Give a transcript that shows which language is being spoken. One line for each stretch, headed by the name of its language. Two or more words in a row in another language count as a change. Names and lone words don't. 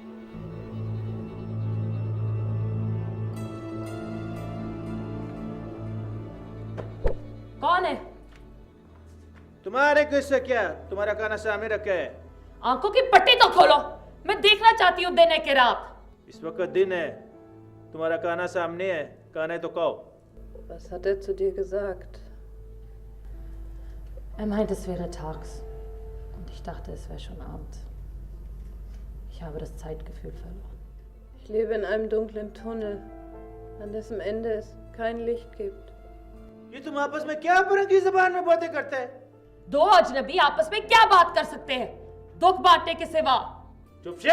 Hindi: कौन है? तुम्हारे किससे क्या? तुम्हारा खाना सामने रखा है। आंखों की पट्टी तो खोलो, मैं देखना चाहती हूँ दिन है कि रात। इस वक्त दिन है, तुम्हारा खाना सामने है, खाना है तो खाओ।
German: Was hat er zu dir gesagt? Er meinte, es wäre tags. Und ich dachte, es wäre schon Abend. Ich habe das Zeitgefühl verloren. Ich lebe in einem dunklen Tunnel, an dessen Ende es kein Licht gibt.
Hindi: ये तुम आपस में क्या परंगी ज़बान में बातें करते हैं? दो अजनबी आपस में क्या बात कर सकते हैं, दुख बांटने के सिवा? चुप से!